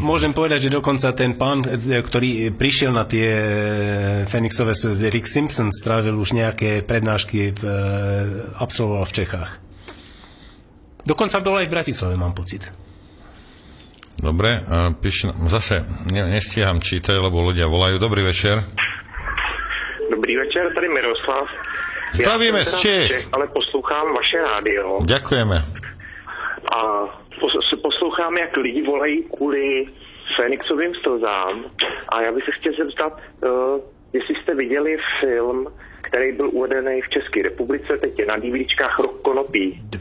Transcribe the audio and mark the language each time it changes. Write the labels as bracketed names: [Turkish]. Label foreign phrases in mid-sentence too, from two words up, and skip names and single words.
[Slovak] Môžem povedať, že dokonca ten pán, ktorý prišiel na tie Fenixové slzy, Rick Simpson, strávil už nejaké prednášky absolvoval v Čechách. Dokonca bol aj v Bratislave, mám pocit. Dobre, zase nestíham čítať, lebo ľudia volajú. Dobrý večer. [Czech] Dobrý večer, tady Miroslav. Zdravíme z Čech. Ale poslouchám vaše rádio. [Slovak] Ďakujeme. [Czech] A poslouchám, jak lidi volají kvůli Fenixovým slzám. A já bych se chtěl zeptat, jestli jste viděli film, který byl uvedený v České republice, teď je na DVDčkách Rok konopí.